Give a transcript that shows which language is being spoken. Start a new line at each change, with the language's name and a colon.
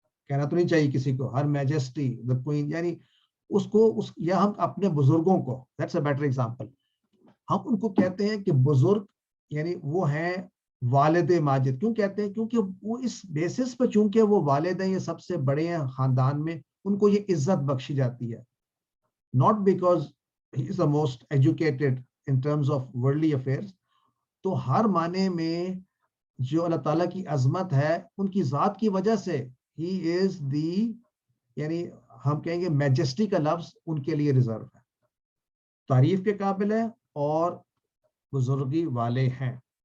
Urdu: کہنا تو نہیں چاہیے کسی کو ہر میجسٹی
English: the queen،
Urdu: یعنی اس کو یا ہم اپنے بزرگوں کو
English: that's a better example،
Urdu: ہم ان کو کہتے ہیں کہ بزرگ یعنی وہ ہیں والد ماجد. کیوں کہتے ہیں؟ کیونکہ وہ اس بیسس پہ چونکہ وہ والد ہیں، یہ سب سے بڑے ہیں خاندان میں، ان کو یہ عزت بخشی جاتی ہے.
English: not because he is the most educated in terms of worldly affairs.
Urdu: تو ہر معنی میں جو اللہ تعالیٰ کی عظمت ہے ان کی ذات کی وجہ سے
English: he is the،
Urdu: یعنی ہم کہیں گے میجسٹی کا لفظ ان کے لیے ریزرو ہے، تعریف کے قابل ہے اور بزرگی والے ہیں.